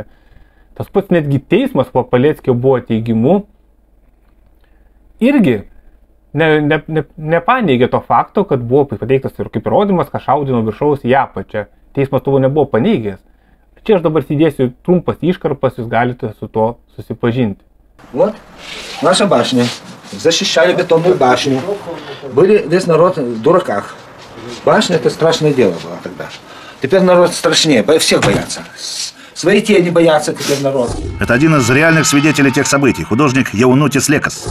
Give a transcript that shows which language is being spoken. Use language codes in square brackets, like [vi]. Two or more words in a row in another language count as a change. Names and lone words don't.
[lt] Tas pats netgi teismas po Paleckio buvo teigimu, irgi nepaneigė to fakto, kad buvo pateiktas ir kaip įrodymas, kad šaudė nuo viršaus į apačią. Teismas to nebuvo paneigęs. Čia aš dabar įdėsiu trumpas iškarpas, jūs galite su to susipažinti. [ru] Вот наша башня. Защищали бетонную башню. Были весь народ в дураках. Башня — это страшное дело было тогда. Теперь народ страшнее, всех боятся. Свои тени боятся теперь народ. Это один из реальных свидетелей тех событий, художник Яунутис Лекас.